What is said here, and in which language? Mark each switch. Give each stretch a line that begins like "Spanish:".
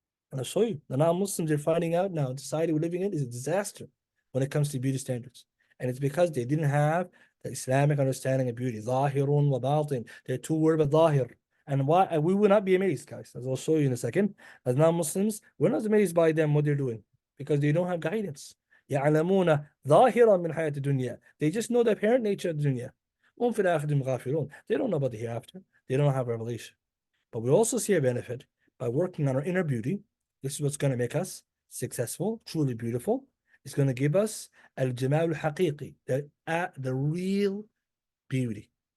English: And I'll show you, the non-Muslims are finding out now, the society we're living in is a disaster when it comes to beauty standards. And it's because they didn't have the Islamic understanding of beauty.
Arabic: Zahirun wa batin.
English: They're two words of zahir. And why we will not be amazed, guys, as I'll show you in a second. As non-Muslims, we're not amazed by them, what they're doing, because they don't have guidance.
Arabic: يعلمون ظاهرا من حياة الدنيا.
English: They just know the apparent nature of the dunya.
Arabic: وهم في الآخرة هم غافلون.
English: They don't know about the hereafter. They don't have revelation. But we also see a benefit by working on our inner beauty. This is what's going to make us successful, truly beautiful. It's going to give us al-jamal al-haqiqi, the real beauty.